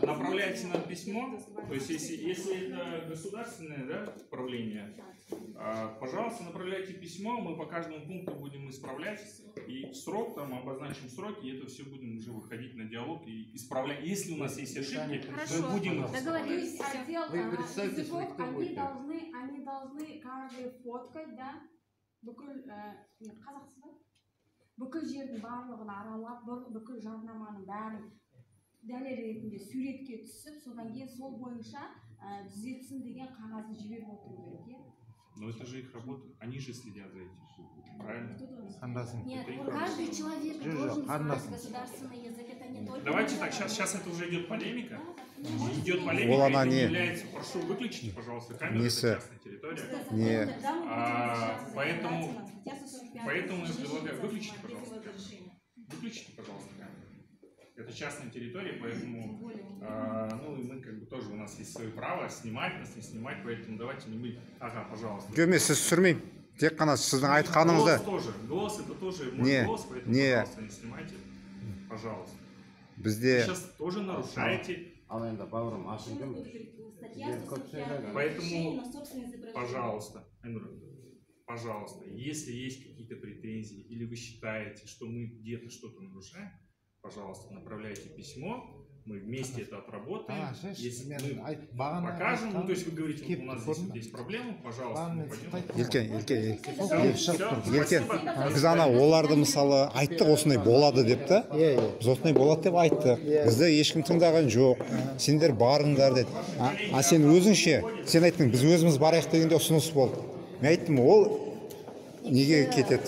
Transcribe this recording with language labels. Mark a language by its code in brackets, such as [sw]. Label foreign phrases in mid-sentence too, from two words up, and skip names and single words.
[ru] направляете нам письмо. То есть, если это государственное, да, управление, пожалуйста, направляйте письмо, мы по каждому пункту будем исправлять. И срок, там обозначим сроки, и это все будем уже выходить на диалог и исправлять. Если у нас есть ошибки, мы будем их Договорились. Вы представьте, кто будет. Они должны каждый фоткать, да? [kk] Бүкіл жердің барлығын аралап, бүкіл жарнаманың бәрін дәлел ретінде суретке түсіп, содан кейін сол бойынша түзетсін деген қағазын жіберіп отыру керек, иә? [ru] Но это же их работа, они же следят за этим. Правильно? Нет, каждый человек должен знать государственный язык, это не только... Давайте так, сейчас это уже идет полемика. Идет полемика, это не является... Прошу, выключите, пожалуйста, камеру, это частная территория. Поэтому я предлагаю, выключите, пожалуйста, камеру. Выключите, пожалуйста, камеру. Это частная территория, поэтому, ну, и мы как бы тоже, у нас есть свое право снимать, нас не снимать, поэтому давайте не будем... Ага, пожалуйста. [kk] Тек қана сіздің айтқаныңызды. [ru] Голос это тоже мой голос, поэтому, пожалуйста, не снимайте. Пожалуйста. [kk] Бізде... [ru] Вы сейчас тоже нарушаете. Поэтому, пожалуйста, пожалуйста, если есть какие-то претензии или вы считаете, что мы где-то что-то нарушаем, пожалуйста, направляйте письмо. Мы вместе это отработаем. Если мы покажем, ну, то есть вы говорите, вот у нас здесь вот есть проблема, пожалуйста, мы пойдем. [kk] Елкен, біз ана оларды мысалы айттық осындай болады деп та. Біз осындай болады деп айттық. Бізді ешкім тыңдаған жоқ. Сендер барыңдар деді. А сен өзіңше, сен айттың, біз өзіміз барайық дегенде ұсыныс болды. Мен айттым, ол неге кетеді?